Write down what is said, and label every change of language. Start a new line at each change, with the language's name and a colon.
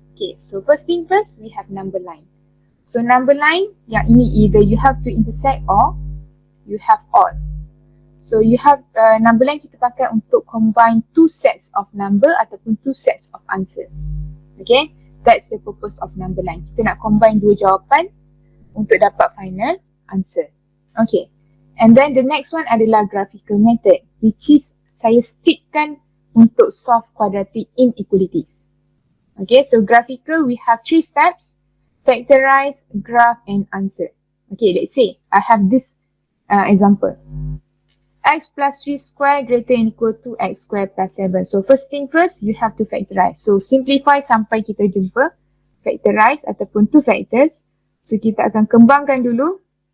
English: Okay, so first thing first, we have number line. So number line,
Malay: yang ini
English: either you have to intersect or you have all. So you have number line
Malay: kita pakai untuk
English: combine two sets of number ataupun two sets of answers. Okay, that's the purpose of number line.
Malay: Kita nak combine dua jawapan untuk dapat final answer.
English: Okay, and then the next one adalah graphical method, which is
Malay: saya stickkan untuk
English: solve quadratic inequalities. Okay, so graphical we have three steps: factorize, graph and answer. Okay, let's say I have this example. X plus 3 square greater than equal to x square plus 7. So first thing first, you have to factorize. So simplify
Malay: sampai kita jumpa
English: factorize ataupun two factors.
Malay: So kita akan kembangkan dulu.